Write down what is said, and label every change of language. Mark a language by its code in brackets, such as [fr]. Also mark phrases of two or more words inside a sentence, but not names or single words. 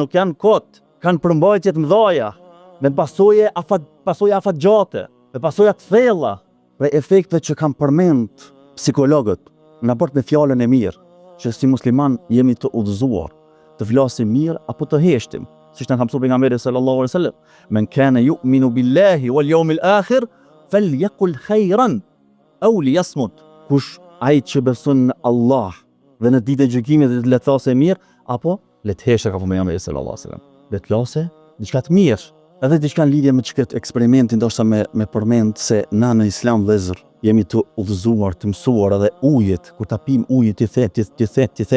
[sq] nuk janë kot, kanë përmbajtje të mëdha, me pasojë afatgjate, me pasojë të thella, për efekteve që kanë përmend psikologët në raport me fjalën e mirë, që si musliman jemi të udhëzuar, të flasim mirë apo të heshtim, siç na ka mësuar pejgamberi [ar] صلى الله عليه وسلم, من كان يؤمن بالله واليوم الآخر فليقل خيرا أو ليصمت. [sq] Kush ai që beson në Allah dhe në ditën e gjykimit dhe le të thosë mirë apo le të heshë, ka pejgamberi [ar] صلى الله عليه وسلم. [sq] Le të thosë diçka të mirë. Edhe diçka në lidhje me çket eksperimentin, ndoshta me përmend se na në Islam, vëllezër, jemi të udhëzuar, të mësuar edhe ujit, kur ta pim ujit ti themi bismillah.